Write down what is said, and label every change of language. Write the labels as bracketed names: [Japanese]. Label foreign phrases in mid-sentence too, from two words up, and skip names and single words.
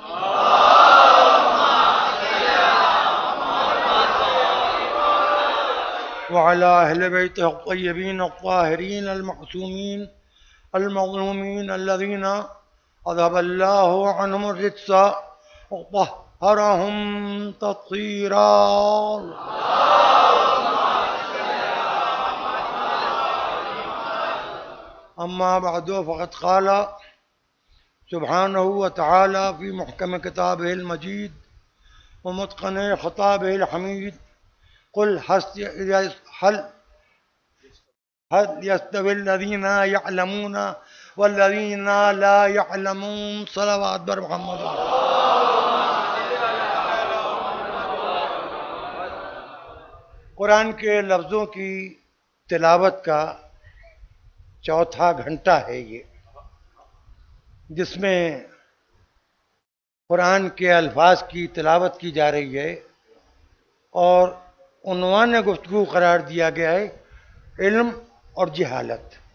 [Arabic] وعلى أهل بيته الطيبين الطاهرين المعصومين المظلومين الذين أذهب الله عنهم الرجس وطهرهم تطهيرا. أما بعد فقد قال سبحانه وتعالى في محكم كتابه المجيد ومتقن خطابه الحميد قل هل يستوي الذين يعلمون والذين لا يعلمون. [Persian] صلوات بر محمد. [Urdu] قرآن کے لفظوں کی تلاوت کا چوتھا گھنٹہ ہے یہ، جس میں قرآن کے الفاظ کی تلاوت کی جا رہی ہے اور عنوان گفتگو قرار دیا گیا ہے علم اور جہالت.